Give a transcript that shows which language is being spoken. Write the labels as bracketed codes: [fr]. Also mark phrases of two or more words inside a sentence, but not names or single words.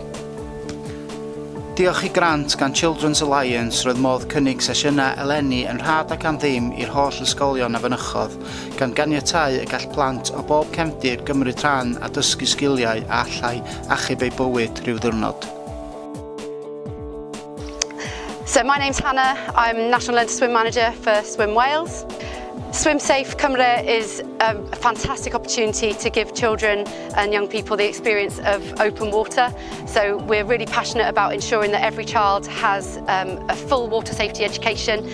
[cy] Diolch i grant gan Children's Alliance roedd modd cynnig sesiynau eleni yn rhad ac am ddim i'r holl ysgolion a fynychodd, gan ganiatáu y gall plant o bob cefndir gymryd rhan a dysgu sgiliau a allai achub eu bywyd rhyw ddiwrnod. [en] So my name's Hannah, I'm National Learner Swim Manager for Swim Wales. Swim Safe Cymru is a fantastic opportunity to give children and young people the experience of open water. So we're really passionate about ensuring that every child has a full water safety education.